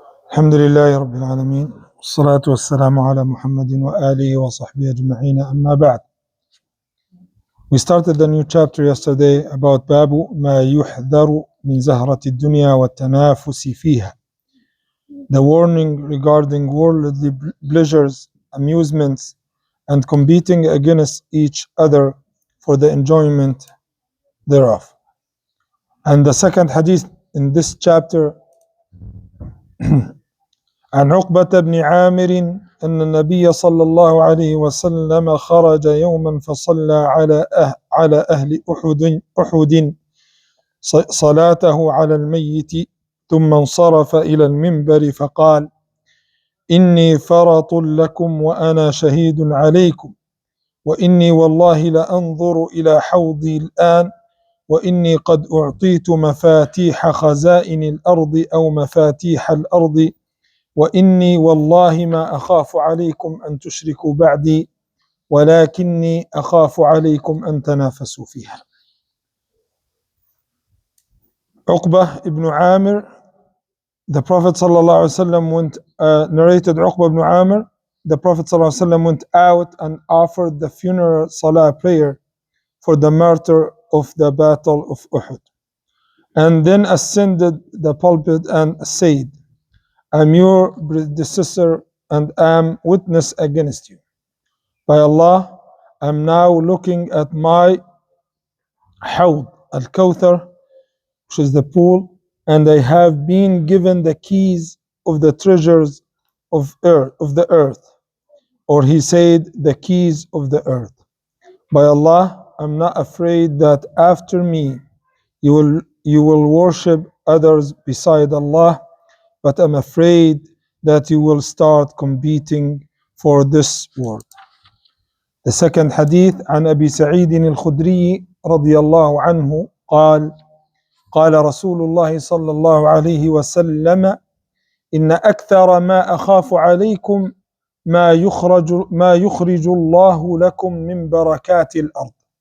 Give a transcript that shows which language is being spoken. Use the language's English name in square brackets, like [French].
[Arabic] الحمد لله رب العالمين والصلاة والسلام على محمد وآله وصحبه أجمعين أما بعد. [English] We started a new chapter yesterday about [Arabic] باب ما يحذر من زهرة الدنيا والتنافس فيها. [English] The warning regarding worldly pleasures, amusements, and competing against each other for the enjoyment thereof. And the second hadith in this chapter [Arabic] عن عقبة بن عامر أن النبي صلى الله عليه وسلم خرج يوما فصلى على أهل أحد صلاته على الميت ثم انصرف إلى المنبر فقال: إني فرط لكم وأنا شهيد عليكم، وإني والله لأنظر إلى حوضي الآن، وإني قد أعطيت مفاتيح خزائن الأرض أو مفاتيح الأرض، وإني والله ما أخاف عليكم أن تشركوا بعدي، ولكني أخاف عليكم أن تنافسوا فيها. [English] Uqbah ibn Amir, the Prophet ﷺ narrated Uqbah ibn Amir, the Prophet ﷺ went out and offered the funeral salah prayer for the martyr of the battle of Uhud, and then ascended the pulpit and said, I'm your predecessor and am witness against you. By Allah, I'm now looking at my Hawd al-Kawthar, which is the pool, and I have been given the keys of the treasures of the earth. Or he said, the keys of the earth. By Allah, I'm not afraid that after me you will worship others beside Allah, but I'm afraid that you will start competing for this world. The second hadith [Arabic] عن أبي سعيد الخدري رضي الله عنه قال: قال رسول الله صلى الله عليه وسلم: إن أكثر ما أخاف عليكم ما يخرج الله لكم من بركات الأرض.